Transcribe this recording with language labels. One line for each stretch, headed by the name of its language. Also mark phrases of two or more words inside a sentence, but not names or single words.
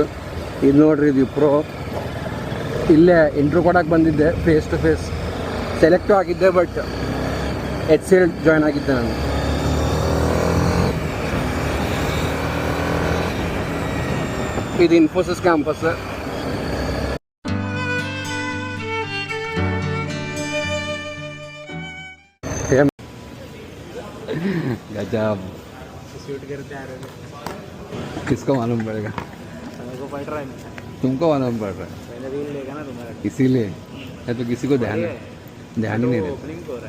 Kannada: ಇದು ನೋಡ್ರಿ, ಇದು ವಿಪ್ರೋ. ಇಲ್ಲೇ ಇಂಟ್ರ್ಯೂ ಕೊಡೋಕೆ ಬಂದಿದ್ದೆ,
English: face to face.
Kannada: ಸೆಲೆಕ್ಟು ಆಗಿದ್ದೆ, ಬಟ್ HCL ಜಾಯ್ನ್ ಆಗಿದ್ದೆ ನಾನು. ಇದು ಇನ್ಫೋಸಿಸ್ ಕ್ಯಾಂಪಸ್.
Hindi: गजब शूट करते आ रहे हैं। किसको मालूम पड़ेगा? को पड़ रहा है, तुमको मालूम पड़ रहा है। पहले रील लेगा ना तुम्हारा, इसीलिए है तो किसी को ध्यान ही नहीं रहता।